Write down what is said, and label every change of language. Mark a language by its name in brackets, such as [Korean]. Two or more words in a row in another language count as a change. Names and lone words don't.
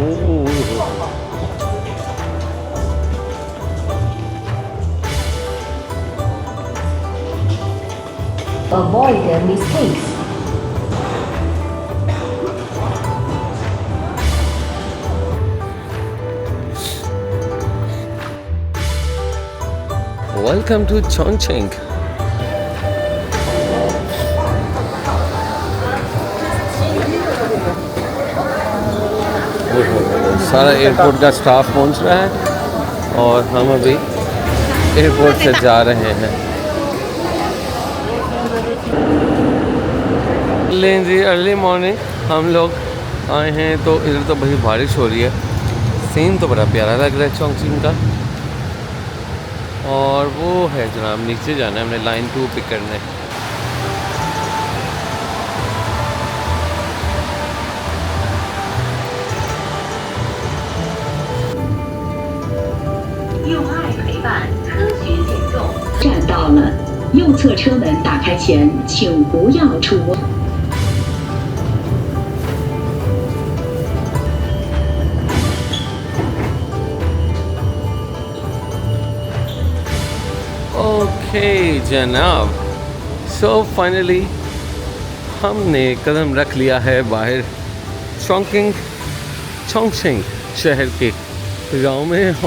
[English] Avoid the mistakes. Welcome to Chongqing. [Hindi] सारा एयरपोर्ट का स्टाफ पहुंच रहा है और हम अभी एयरपोर्ट से जा रहे हैं। लें जी, [English] early morning [Hindi] हम लोग आए हैं तो इधर तो भाई बारिश हो रही है। सीन तो बड़ा प्यारा लग रहा है चोंगकिंग का। और वो है जनाब, नीचे जाना है हमने लाइन 2 पिक करने। [Chinese] 站到了，右侧车门打开前，请不要触摸。 [Hindi] ओके जनाब, [English] so finally [Hindi] हमने कदम रख लिया है बाहर चोंगकिंग शहर के गांव में।